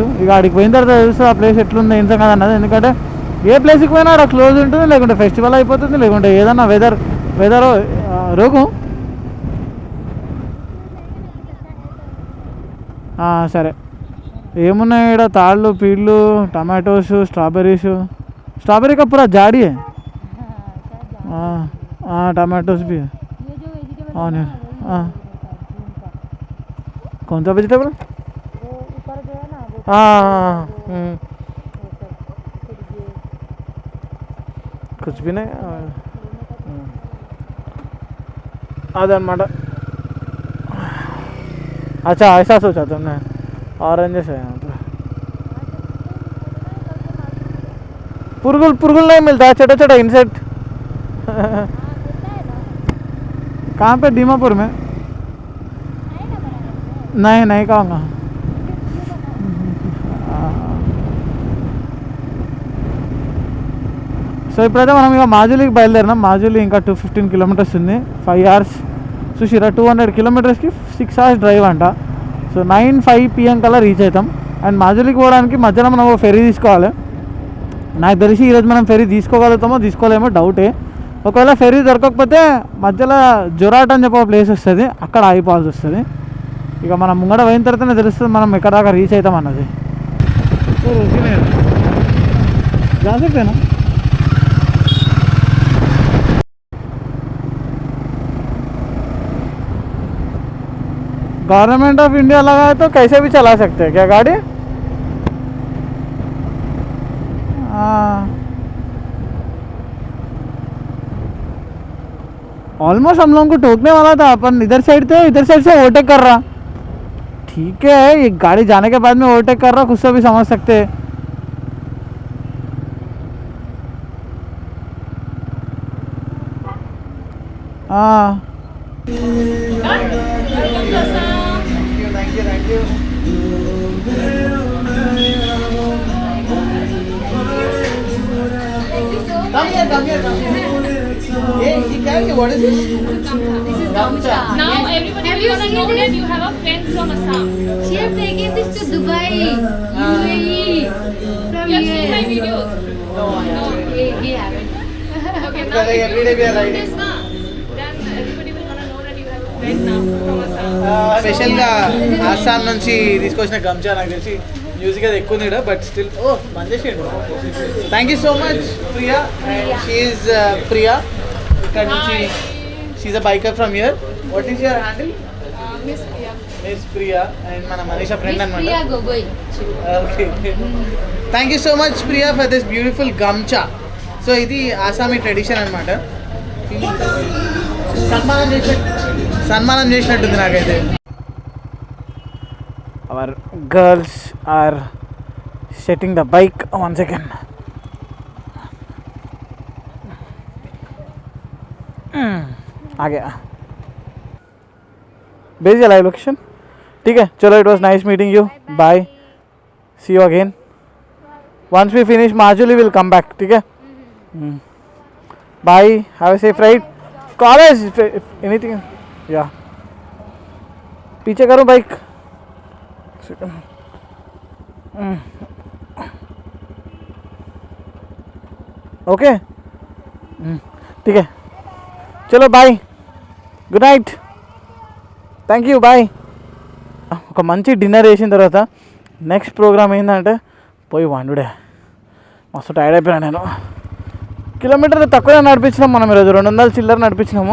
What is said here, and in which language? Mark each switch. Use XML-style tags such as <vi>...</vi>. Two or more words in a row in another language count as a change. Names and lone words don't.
<te>ఇక అడికి పోయిన తర్వాత చూస్తే ఆ ప్లేస్ ఎట్లుందో ఏం సంగతి అన్నది. ఎందుకంటే ఏ ప్లేస్కి పోయినా అక్కడ క్లోజ్ ఉంటుంది, లేకుంటే ఫెస్టివల్ అయిపోతుంది, లేకుంటే ఏదన్నా వెదర్ రోగు. సరే ఏమున్నాయి ఇక్కడ, తాళ్ళు, పీళ్ళు, టమాటోస్, స్ట్రాబెర్రీ</te> <hi>का पूरा झाड़ी है. टमाटोस भी है. ऑनियन. कौन सा वेजिटेबल? कुछ भी नहीं.</hi> <te>అదన్నమాట.</te> <hi>अच्छा ऐसा सोचा तुमने. ऑरेंजेस है यहाँ पे. पुरगुल नहीं मिलता है, छोटा इंसेक्ट. कहाँ पे? दीमापुर में. नहीं खाऊंगा.</hi> <te>సో ఇప్పుడైతే మనం ఇక మాజులీకి బయలుదేరినాం. మాజులీ ఇంకా 215 kilometers ఉంది, 5 hours. చూసిరా 200 kilometersకి 6 hours డ్రైవ్ అంట. సో 9-5 PM కల్లా రీచ్ అవుతాం. అండ్ మాజులికి పోవడానికి మధ్యలో మనం ఫెరీ తీసుకోవాలి. నాకు తెలిసి ఈరోజు మనం ఫెరీ తీసుకోగలుగుతామో తీసుకోలేమో డౌటే. ఒకవేళ ఫెరీ దొరకకపోతే మధ్యలో జొరాట్ అని చెప్పి ఒక ప్లేస్ వస్తుంది, అక్కడ ఆగిపోవాల్సి వస్తుంది. ఇక మనం ముంగడ పోయిన తర్వాతనే తెలుస్తుంది మనం ఎక్కడ దాకా రీచ్ అవుతాం అన్నది.</te> <hi>జాసేపేనా</hi> <en>Government of India</en> <hi>लगा है तो कैसे भी चला सकते हैं क्या गाड़ी? ऑलमोस्ट हम लोगों को टोकने वाला था, अपन इधर साइड थे, इधर साइड से ओवरटेक कर रहा. ठीक है, ये गाड़ी जाने के बाद में ओवरटेक कर रहा, खुद से भी समझ सकते हैं. हाँ</hi> <en>Thank you. Come here. Hey, what is this? This is Gamcha. Now everybody will gonna know that you have a friend from Assam. She have taken this to Dubai, UAE, from You have seen my here. videos. No, He haven't. Okay, now Because every day we are riding. this na, then everybody will gonna know that you have a friend now from Assam.</en> <te>స్పెషల్గా ఆసాం నుంచి తీసుకొచ్చిన గంజా నాకు తెలిసి మ్యూజిక్ అది ఎక్కువ ఉంది</te> <en>but still</en> <te>ఓ మందేసేయండి.</te> <en>thank you so much</en> <te>ప్రియా. అండ్ షీఈ్ ప్రియా ఇక్కడ నుంచి.</te> <en>She's a biker from here. What is your handle? Miss Priya.</en> <te>మిస్ ప్రియా. అండ్ మన మనీషా ఫ్రెండ్ Miss Priya అనమాట. Gogoi. ఓకే,</te> <en>thank you so much Priya for this beautiful</en> <te>గమ్చా. సో ఇది</te> <en>Assamese tradition</en> <te>అనమాట. సన్మానం చేసినట్టుంది నాకైతే.</te> <en>our girls are setting the bike. 1 second.</en> <hi>आ गया. भेज दिया</hi> <en>live location.</en> <hi>ठीक है, चलो.</hi> <en>it was nice meeting you. Bye, see you again. once we finish Majuli will come back.</en> <hi>ठीक है, बाय.</hi> <en>have a safe ride. College anything.</en> <hi>या पीछे करो बाइक. ओके, ठीक है.</hi> <te>चलो బాయ్,</te> <en>good night, thank you,</en> <te>బాయ్. ఒక మంచి డిన్నర్ చేసిన తర్వాత</te> <en>next program</en> <te>ఏంటంటే పోయి వండుడే. మస్తు టైర్డ్ అయిపోయాను నేను. కిలోమీటర్లు తక్కువనే నడిపించినాం మనం ఈరోజు. 200 చిల్లర నడిపించినాము.</te>